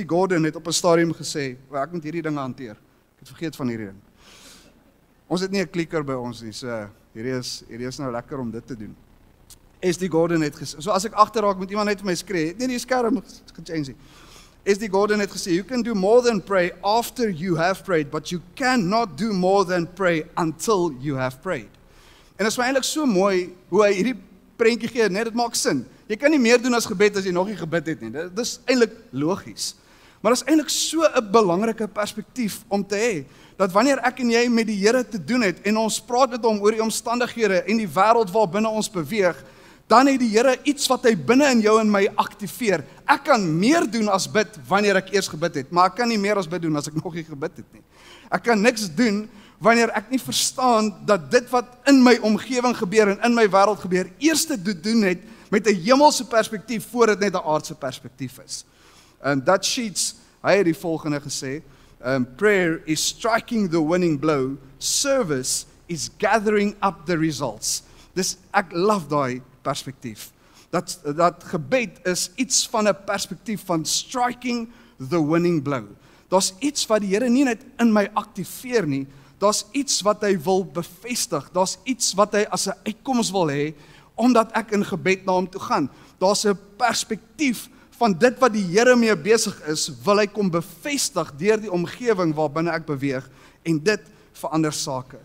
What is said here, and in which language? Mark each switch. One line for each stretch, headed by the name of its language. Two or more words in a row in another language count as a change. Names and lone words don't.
Afrikaans: Gordon het op 'n stadium gesê, ek moet hierdie dinge hanteer. Ek het vergeet van hierdie ding. Ons het nie 'n klikker by ons nie, so hierdie is nou lekker om dit te doen. S.D. Gordon het gesê, so as ek agterraak met iemand net vir my skree, nee, die skerm gechange nie. S.D. Gordon het gesê,
English: you can do more than pray after you have prayed, but you cannot do more than pray until you have prayed.
Afrikaans: En dit is eintlik so mooi hoe hy hierdie prentjie gee, net dit maak sin. Jy kan nie meer doen as gebed as jy nog nie gebid het nie. Dit is eintlik logies. Maar dit is eintlik so 'n belangrike perspektief om te hê, dat wanneer ek en jy met die Here te doen het, en ons praat met hom oor die omstandighede en die wêreld waarbinne ons beweeg, dan het die Here iets wat hy binne in jou en my aktiveer. Ek kan meer doen as bid wanneer ek eers gebid het, maar ek kan nie meer as bid doen as ek nog nie gebid het nie. Ek kan niks doen wanneer ek nie verstaan dat dit wat in my omgewing gebeur en in my wêreld gebeur, eers te doen het met 'n hemelse perspektief voor dit net 'n aardse perspektief is. Dutch Sheets, hy het die volgende gesê,
English: prayer is striking the winning blow, service is gathering up the results.
Afrikaans: Dis ek love daai perspektief. Dat gebed is iets van 'n perspektief van
English: striking the winning blow.
Afrikaans: Daar's iets wat die Here nie net in my aktiveer nie, daar's iets wat hy wil bevestig, daar's iets wat hy as 'n uitkoms wil hê, omdat ek in gebed na hom toe gaan. Daar's 'n perspektief van dit wat die Here mee besig is, wil hy kom bevestig deur die omgewing waarbinne ek beweeg, en dit verander sake.